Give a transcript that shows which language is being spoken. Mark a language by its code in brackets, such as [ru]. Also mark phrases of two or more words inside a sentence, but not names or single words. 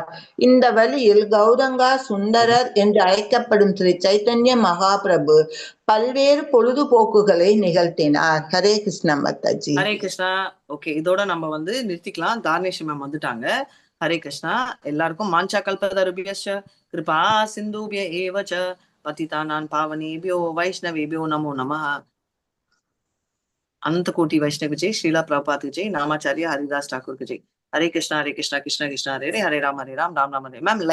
[ta] இந்த வழியில் கௌரங்கா சுந்தரர் என்று அழைக்கப்படும் ஸ்ரீ சைத்தன்ய மகாபிரபு பல்வேறு பொழுதுபோக்குகளை நிகழ்த்தினார். ஹரே கிருஷ்ணா மாதாஜி. ஹரே கிருஷ்ணா. ஓகே, இதோட நம்ம நிறுத்திக்கலாம். தாரணேஷ் மேம் வந்துட்டாங்க. ஹரே கிருஷ்ணா. [sa] எல்லாருக்கும் वाञ्छा कल्पतरुभ्यश्च कृपा सिन्धुभ्य एव च पतितानां पावनेभ्यो वैष्णवेभ्यो नमो नमः. अनंत कोटि वैष्णव जय, श्रीला प्रभुपाद जय, नामाचार्य हरिदास ठाकुर जय. हरे कृष्णा कृष्णा कृष्णा हरे हरे, हरे राम राम राम राम हरे. मैम